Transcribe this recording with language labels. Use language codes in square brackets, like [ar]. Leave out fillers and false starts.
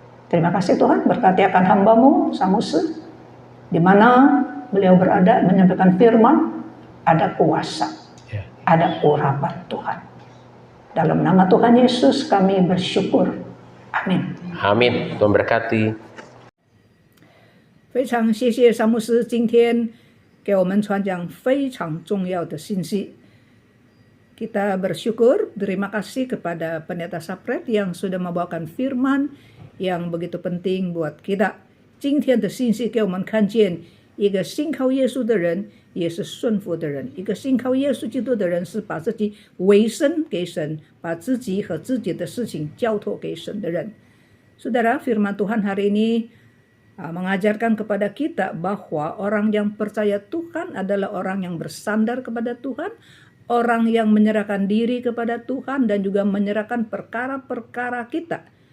[id] Terima kasih Tuhan, berkati akan hamba-Mu Samuse, di mana beliau berada menyampaikan firman, ada kuasa, ada urapan Tuhan. Dalam nama Tuhan Yesus kami bersyukur. Amin. Amin. Tuhan berkati. [zh] 非常谢谢沙牧师今天给我们传讲非常重要的信息。 [id] Kita bersyukur, terima kasih kepada Pendeta Sapret yang sudah membawakan firman yang begitu penting buat kita. [zh] 今天的信息给我们看见，一个信靠耶稣的人也是顺服的人，一个信靠耶稣基督的人是把自己委身给神，把自己和自己的事情交托给神的人。 [id] Saudara, firman Tuhan hari ini mengajarkan kepada kita bahwa orang yang percaya Tuhan adalah orang yang bersandar kepada Tuhan, orang yang menyerahkan diri kepada Tuhan dan juga menyerahkan perkara-perkara kita.